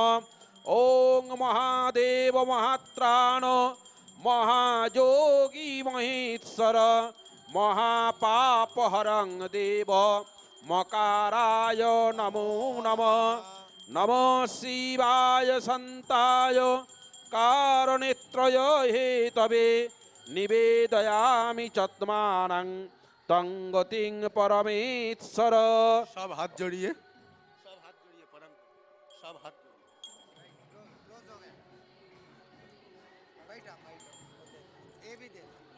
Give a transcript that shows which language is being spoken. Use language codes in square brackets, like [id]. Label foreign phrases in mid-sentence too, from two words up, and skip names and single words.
[sa] ॐ महादेव महात्राण महायोगि महेश्वर महापापहरं देव मकाराय नमो नमः. नमो शिवाय शान्ताय कारणत्रय हेतवे निवेदयामि चात्मानं त्वं गतिः परमेश्वर। [bn] সব হাত জড়িয়ে প্রণাম, সব হাত [hi] बैठा बैठा ये भी दे